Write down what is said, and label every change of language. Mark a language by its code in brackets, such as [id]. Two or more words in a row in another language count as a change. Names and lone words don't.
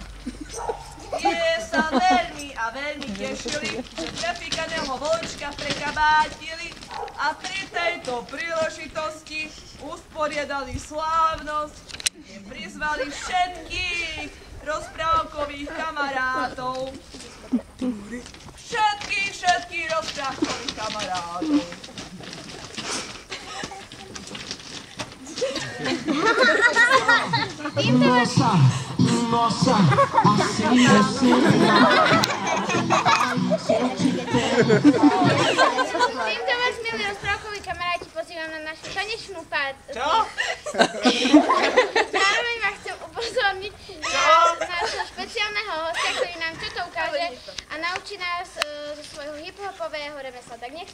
[sk] Tie sa veľmi a veľmi tešili, že prepíkaného Vlčka prekabátili a pri tejto príležitosti usporiadali slávnosť, kde prizvali všetkých rozprávkových kamarátov. Všetkých rozprávkových kamarátov. [pt] Nossa, assim você me mata. Ai, se eu te pego. [sk] Týmto vás, milí rozprávkoví kamaráti, pozývam na našu tanečnú party. Čo? Zároveň vás chcem upozorniť na nášho špeciálneho hostia, ktorý nám toto ukáže a naučí nás zo svojho hip-hopového remesla.